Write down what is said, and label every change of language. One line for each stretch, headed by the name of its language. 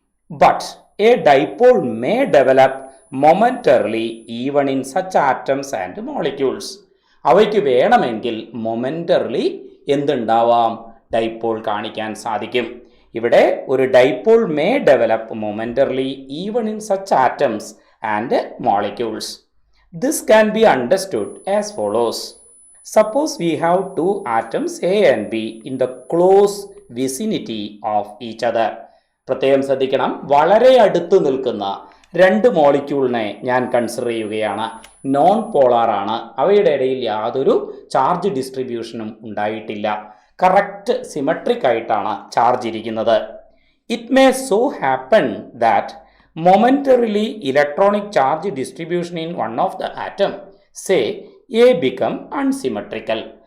English: But a dipole may develop momentarily even in such atoms and molecules.
Malayalam: അവയ്ക്ക് വേണമെങ്കിൽ മൊമെൻ്ററിലി എന്തുണ്ടാവാം? Dipole കാണിക്കാൻ സാധിക്കും. ഇവിടെ ഒരു
English: Dipole may develop momentarily even in such atoms and molecules. This can be understood as follows. Suppose we have 2 atoms A and B in the close vicinity of each other.
Malayalam: പ്രത്യേകം ശ്രദ്ധിക്കണം, വളരെ അടുത്ത് നിൽക്കുന്ന 2 മോളിക്യൂളിനെ ഞാൻ കൺസിഡർ ചെയ്യുകയാണ്. നോൺ പോളാർ ആണ്. അവയുടെ ഇടയിൽ യാതൊരു ചാർജ് ഡിസ്ട്രിബ്യൂഷനും ഉണ്ടായിട്ടില്ല. കറക്റ്റ് സിമെട്രിക് ആയിട്ടാണ് ചാർജ് ഇരിക്കുന്നത്.
English: It may so happen that momentarily electronic charge distribution in one of the atom say A become unsymmetrical.